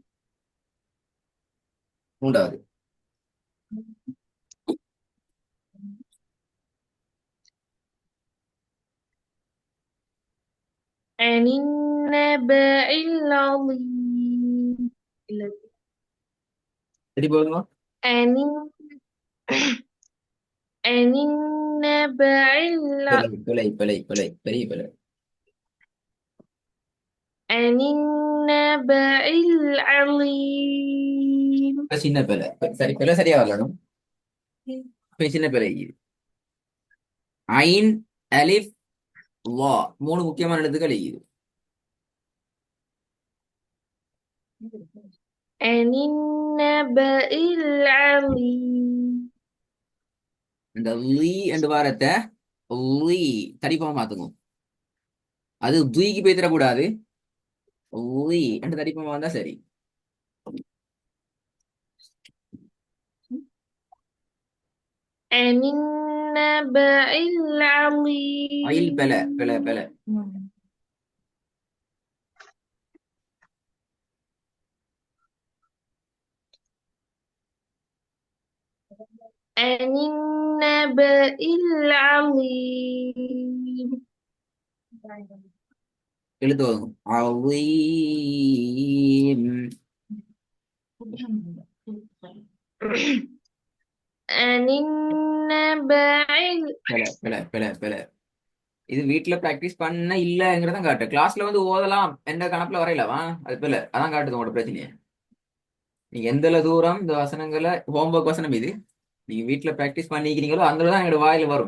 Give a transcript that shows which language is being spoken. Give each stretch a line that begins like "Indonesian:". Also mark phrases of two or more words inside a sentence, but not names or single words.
Tamil: மூன்றாவது.
Arabic: عن النبأ العظيم
Tamil: சரி போதுமா.
Arabic: عن عن النبأ
Tamil: பிழை பிழை பிழை பிழை பெரிய பிழை.
Arabic: عن النبأ العظيم
Tamil: சின்ன பிழை. சரி பிழை சரியா வரணும். சின்ன பிழை. ஐன் அலிஃப் வா மூணு முக்கியமான எழுத்துக்கள் இது.
Arabic: عن النبأ العظيم
Tamil: இந்த லீ என்ற வாரத்தை லீ தடிப்பா மாத்துங்க. அது துய்க்கு போய் தரக்கூடாது. லீ என்று தடிப்பமா வந்தா சரி.
Arabic: عن النبأ
Tamil: அயில் பிழை பிழை
Arabic: العظيم
Tamil: பிழை.
Arabic: عن النبأ العظيم
Tamil: எழுத்து வரும். அவீம்.
Arabic: عن النبأ
Tamil: பிழை பிழை பிழை பிழை. இது வீட்டுல பிராக்டிஸ் பண்ண இல்லங்கிறதான் காட்டு. கிளாஸ்ல வந்து ஓதலாம் எந்த கணக்குல வரையலவா அது பிள்ளை அதான் காட்டுது உங்களோட பிரச்சனையை. நீங்க எந்த தூரம் இந்த வசனங்களை ஹோம்ஒர்க் வசனம் இது நீங்க வீட்டுல பிராக்டிஸ் பண்ணிக்கிறீங்களோ அங்கதான் எங்களோட வாயில வரும்.